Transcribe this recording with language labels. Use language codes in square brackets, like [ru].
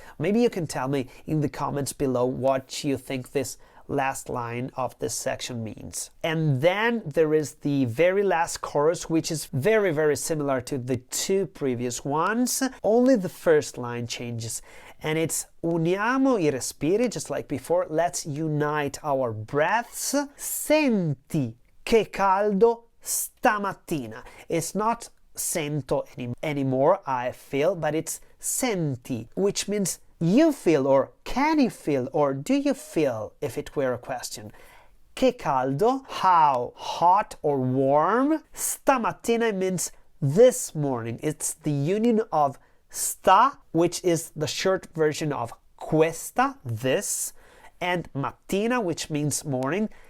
[en] Maybe you can tell me in the comments below what you think this last line of this section means. And then there is the very last chorus, which is very, very similar to the two previous ones. Only the first line changes. And it's [it] uniamo I respiri, [en] just like before. Let's unite our breaths. [it] Senti che caldo stamattina. [en] It's not sento anymore, I feel, but it's senti, which means you feel, or can you feel, or do you feel, if it were a question. [it] Che caldo, [en] how hot or warm. Stamattina means this morning. It's the union of sta, which is the short version of questa, this, and mattina, which means morning.